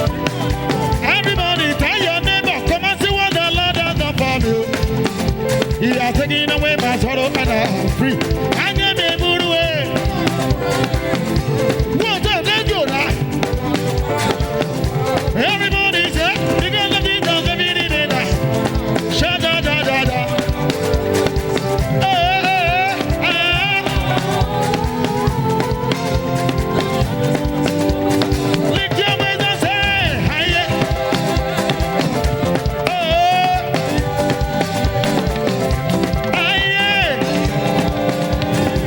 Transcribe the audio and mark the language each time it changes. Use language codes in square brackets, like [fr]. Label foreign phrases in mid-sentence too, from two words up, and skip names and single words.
[en] Everybody, tell your neighbor, come and see what the Lord has done for me. He has taken away my sorrow and I'm free. I never moved away. One time, let's go now. Everybody say, because of Jesus, every day now. Shut da da da da. Lift your voice and say, hiya. Hiya.